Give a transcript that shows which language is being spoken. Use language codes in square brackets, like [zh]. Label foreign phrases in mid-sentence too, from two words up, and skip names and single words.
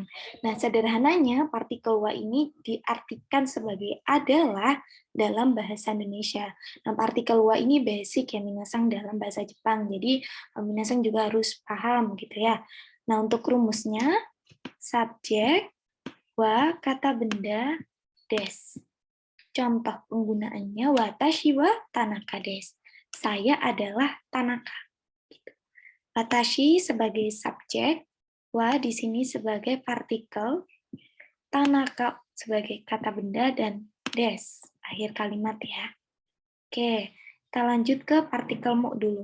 [id] Nah, sederhananya partikel wa ini diartikan sebagai adalah dalam bahasa Indonesia. Nah, partikel wa ini basic ya minasan dalam bahasa Jepang. Jadi minasan juga harus paham gitu ya. Nah, untuk rumusnya subjek wa kata benda des. Contoh penggunaannya [ja] 私は田中です. [id] Saya adalah Tanaka. Watashi sebagai subjek, wa di sini sebagai partikel, Tanaka sebagai kata benda, dan des akhir kalimat ya. Oke, kita lanjut ke partikel mu dulu.